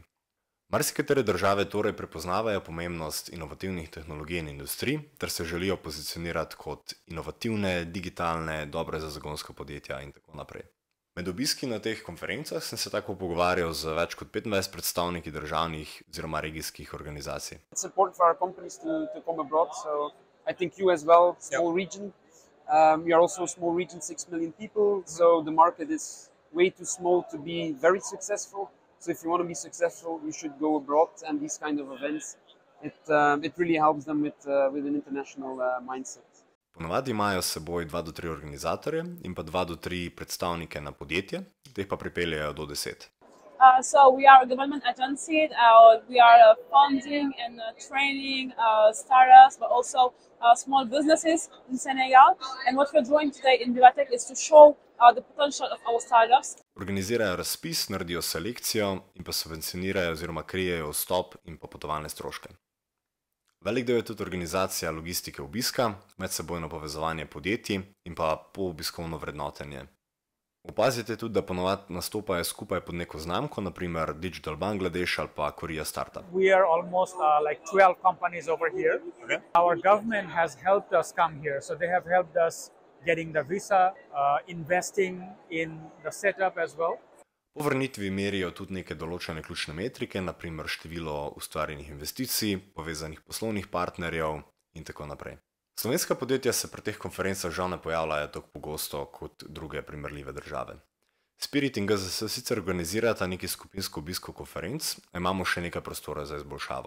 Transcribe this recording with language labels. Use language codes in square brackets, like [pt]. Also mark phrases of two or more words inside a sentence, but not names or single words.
[sl] Marsikatere države torej prepoznavajo pomembnost inovativnih tehnologij in industrij ter se želijo pozicionirati kot inovativne, digitalne, dobre za zagonska podjetja in tako naprej. Med obiski na teh konferencah sem se tako pogovarjal z več kot 25 predstavniki državnih oziroma regijskih organizacij. [en] It's important for our companies to come abroad, so I think you as well, small region. We are also a small region, 6 million people, so the market is way too small to be very successful. So if you want to be successful, you should go abroad, and these kind of events, it really helps them with an international mindset. [sl] Ponavadi imajo s seboj 2 do 3 organizatorje in pa 2 do 3 predstavnike na podjetje, teh pa pripeljejo do 10. [en] So we are a government agency. We are funding and training startups, but also small businesses in Senegal. And what we're doing today in Vivatech is to show the potential of our startups. [sl] Organizirajo razpis, naredijo selekcijo in pa subvencionirajo oziroma krijejo vstop in pa potovalne stroške. Velik del je tudi organizacija logistike obiska, medsebojno povezovanje podjetij in pa poobiskovno vrednotenje. Opazite tudi, da ponovadi nastopajo skupaj pod neko znamko, naprimer Digital Bangladesh ali pa Korea Startup. [en] We are almost like 12 companies over here. Okay. Our government has helped us come here, so they have helped us getting the visa, investing in the setup as well. [sl] Po vrnitvi merijo tudi neke določene ključne metrike, naprimer število ustvarjenih investicij, povezanih poslovnih partnerjev in tako naprej. Slovenska podjetja se pri teh konferencah žal ne pojavljajo tako pogosto kot druge primerljive države. Spirit in GZS sicer organizirata neki skupinsko obisko konferenc, a imamo še nekaj prostora za izboljšavo.